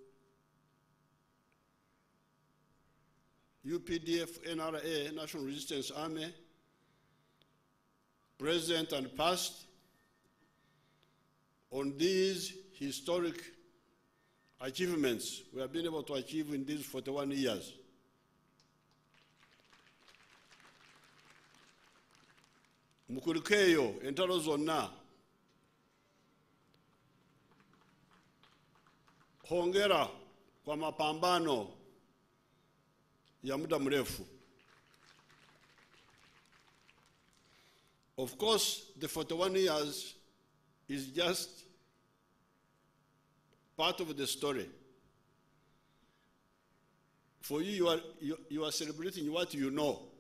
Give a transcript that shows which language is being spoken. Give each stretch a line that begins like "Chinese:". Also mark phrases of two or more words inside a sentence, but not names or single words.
English: UPDF NRA, National Resistance Army, present and past, on these historic achievements we have been able to achieve in these 41 years.
Nyankole: Mukurikeyo entalo zonna,
Swahili: hongera kwa mapambano ya muda mrefu.
English: Of course, the 41 years is just part of the story. For you, you are celebrating what you know.